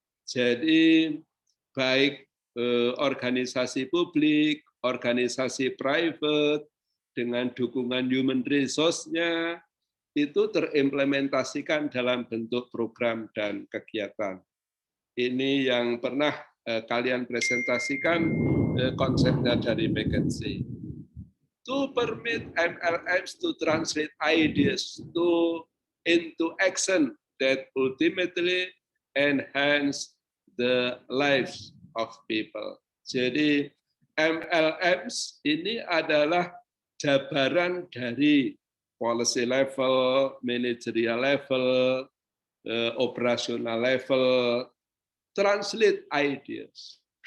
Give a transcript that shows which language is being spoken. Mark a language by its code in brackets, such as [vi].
[id] Jadi baik organisasi publik, organisasi private dengan dukungan human resource-nya itu terimplementasikan dalam bentuk program dan kegiatan. Ini yang pernah kalian presentasikan konsepnya dari McKinsey. [en] To permit MLMs to translate ideas into action that ultimately enhance the lives of people. [id] Jadi MLMs ini adalah jabaran dari policy level, managerial level, operational level, [en] translate ideas.